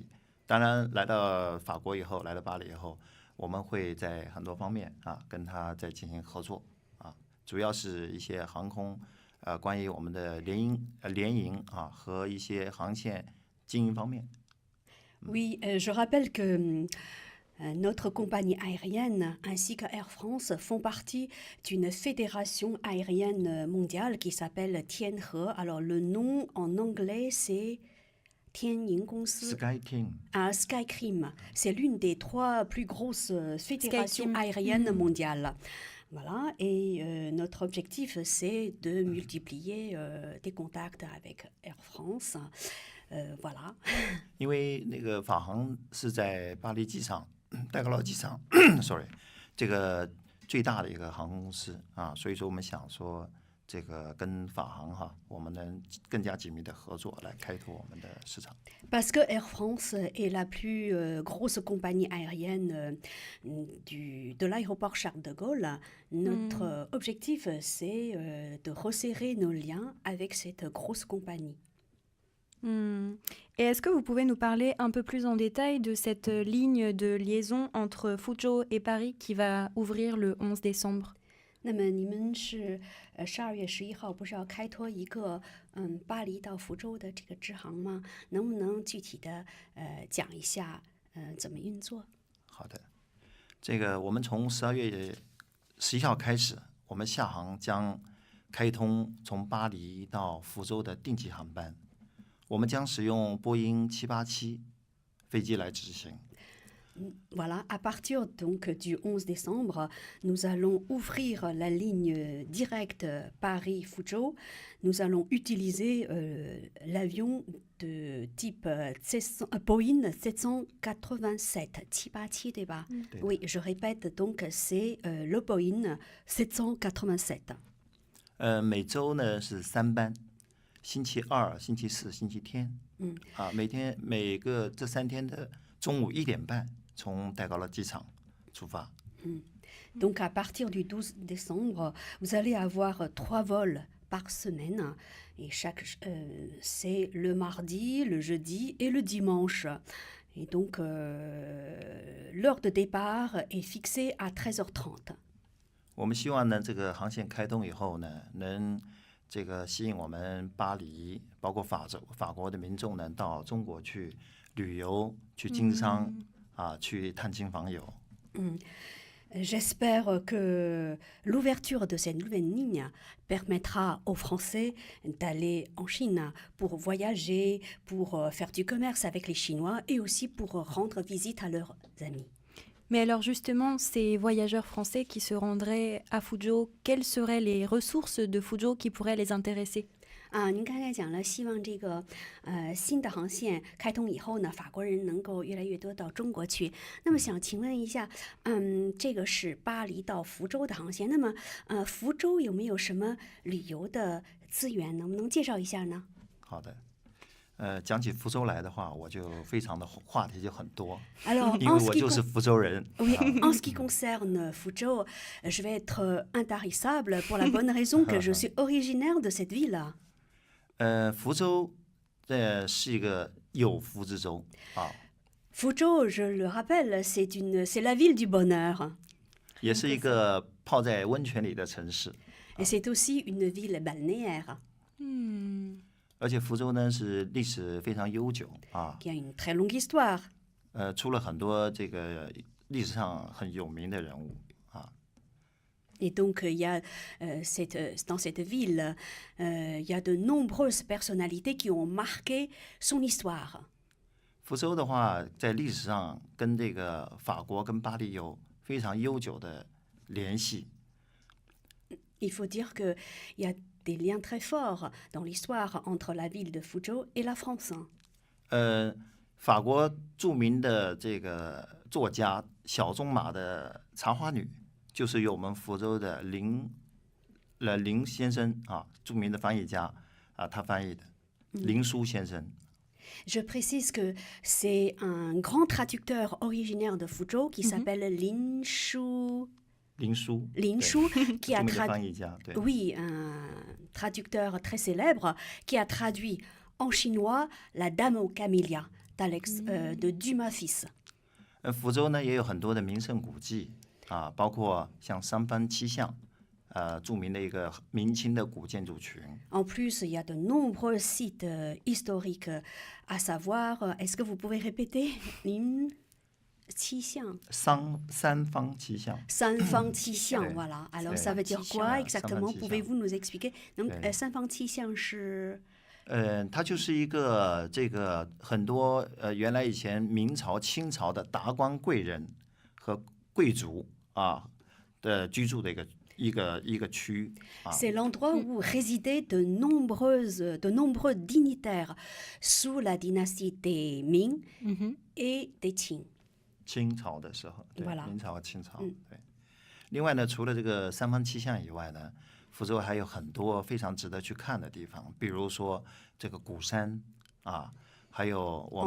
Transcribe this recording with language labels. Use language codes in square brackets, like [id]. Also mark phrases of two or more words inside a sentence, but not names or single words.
[zh] 当然，来到法国以后，来到巴黎以后，我们会在很多方面啊跟他在进行合作啊，主要是一些航空关于我们的联营啊和一些航线经营方面。 [fr] Oui, je rappelle que notre compagnie aérienne ainsi que Air France font partie d'une fédération aérienne mondiale qui s'appelle Tianhe. Alors le nom en anglais c'est Tianying Gongsi. SkyTeam. C'est l'une des 3 plus grosses fédérations aériennes mondiales. Voilà, et notre objectif c'est de multiplier des contacts avec Air France. Voilà. [zh] 因为那个法航是在巴黎机场、戴高乐机场，sorry，这个最大的一个航空公司啊，所以说我们想说，这个跟法航哈，我们能更加紧密的合作来开拓我们的市场。 [fr] Parce que Air France est la plus grosse compagnie aérienne de l'aéroport Charles de Gaulle, notre objectif c'est de resserrer nos liens avec cette grosse compagnie. Et est-ce que vous pouvez nous parler un peu plus en détail de cette ligne de liaison entre Fuzhou et Paris qui va ouvrir le 11 décembre? [zh] 那么你们是12月11号不是要开拓一个巴黎到福州的这个直航吗？能不能具体的讲一下怎么运作？好的，这个我们从12月11号开始，我们厦航将开通从巴黎到福州的定期航班。我们将使用波音787飞机来执行。 [fr] Voilà, à partir donc du 11 décembre, nous allons ouvrir la ligne directe Paris-Fuzhou. Nous allons utiliser l'avion de type Boeing 787, 787, [zh] 对吧？对的。 [fr] Oui, je répète, donc c'est le Boeing 787. [zh] 每周呢是3班，星期二、星期四、星期天。每个这3天的中午1点半从戴高乐机场出发。 [fr] Donc à partir du 12 décembre, vous allez avoir 3 vols par semaine. Et c'est le mardi, le jeudi et le dimanche. Et donc l'heure de départ est fixée à 13h30. [zh] 我们希望呢，这个航线开通以后呢，能这个吸引我们巴黎，包括法国的民众呢，到中国去旅游、去经商去探亲访友。 [fr] J'espère que l'ouverture de cette nouvelle ligne permettra aux Français d'aller en Chine pour voyager, pour faire du commerce avec les Chinois et aussi pour rendre visite à leurs amis. Mais alors justement, ces voyageurs français qui se rendraient à Fuzhou, quelles seraient les ressources de Fuzhou qui pourraient les intéresser? [zh] 您刚才讲了，希望这个新的航线开通以后呢，法国人能够越来越多到中国去。那么想请问一下，这个是巴黎到福州的航线，那么福州有没有什么旅游的资源？能不能介绍一下呢？好的。讲起福州来的话，我就非常的话题就很多， [fr] Alors, [zh] 因为我就是福州人。 [fr] Oui, en ce qui concerne Fuzhou, je vais être intarissable pour la bonne raison que je suis originaire de cette ville. [zh] 福州是一个有福之州啊， [fr] Fuzhou, je le rappelle, c'est la ville du bonheur. [zh] 也是一个泡在温泉里的城市。 [fr] Et c'est aussi une ville balnéaire [zh] 而且福州呢是历史非常悠久啊， [fr] qui a une très longue histoire. [zh] 出了很多这个历史上很有名的人物啊。 [fr] Et donc, il y a, dans cette ville, il y a de nombreuses personnalités qui ont marqué son histoire. [zh] 福州的话，在历史上跟这个法国跟巴黎有非常悠久的联系。 [fr] Il faut dire qu'il y a des liens très forts dans l'histoire entre la ville de Fuzhou et la France. [zh] 法国著名的这个作家小仲马的《茶花女》，就是由我们福州的林先生啊，著名的翻译家啊，他翻译的林书先生。 [fr] Je précise que c'est un grand traducteur originaire de Fuzhou qui s'appelle Lin Shu. [zh] 林书 [fr] Lin Shu, qui [zh] 著 [fr] a [zh] 名的翻译家，对。 [fr] oui, un traducteur très célèbre qui a traduit en chinois La Dame aux Camélias de Dumas fils. [zh] 福州呢也有很多的名胜古迹啊，包括像三藩七巷，著名的一个明清的古建筑群。 [fr] En plus, il y a de nombreux sites historiques à savoir. Est-ce que vous pouvez répéter Lin Qixiang. [zh] 三坊七巷。 [fr] Sanfang Qixiang, Ouais. voilà. Alors, C'est ça veut dire quoi Qixiang, exactement? Sanfang Pouvez-vous nous expliquer? Donc, Ouais. Sanfang Qixiang, c'est... [zh] 它就是一个这个很多原来以前明朝、清朝的达官贵人和贵族啊的居住的一个区啊。 [fr] C'est l'endroit où résidaient de nombreux dignitaires sous la dynastie des Ming et des Qing. [zh] 清朝的时候，对， [fr] Voilà [zh] 明朝和清朝，对。另外呢，除了这个三坊七巷以外呢，福州还有很多非常值得去看的地方，比如说这个鼓山啊，还有我